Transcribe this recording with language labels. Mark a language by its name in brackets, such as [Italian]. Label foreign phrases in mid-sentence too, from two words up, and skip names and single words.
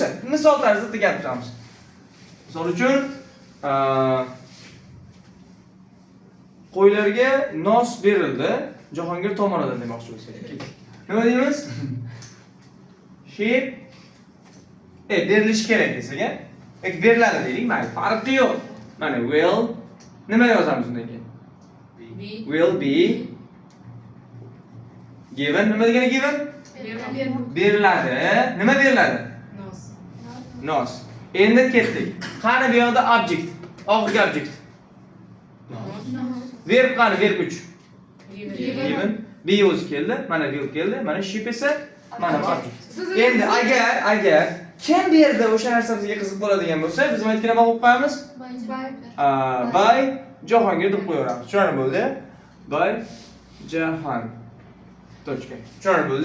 [Uzbek] Misol tarzida gapiramiz. Misol uchun qo'ylarga nos berildi Jahongir tomonidan demoqchi bo'lsak. Nima deymiz? Sheep berilishi kerak desak, beriladi deylik, mayli, farqi yo'q. Mana will nima yozamiz undan keyin? [English] Will be given. [Uzbek] Nima degani given? Beriladi. Nima beriladi? Nos. Endi ketdik. Qani bu yoqda object? Oxirgi object. Verb qani? Verb kuch. Given. Be o'zi keldi. Mana will keldi. Mana sheep esa mana object. Endi agar kim bu yerda o'sha narsa bizga qiziq bo'ladigan bo'lsa, biz nima aytgan bo'lib qo'yamiz? By Jahongir deb qo'yaveramiz. Tushunarli bo'ldi? By Jahon. Точка. Tushunarli bo'ldi?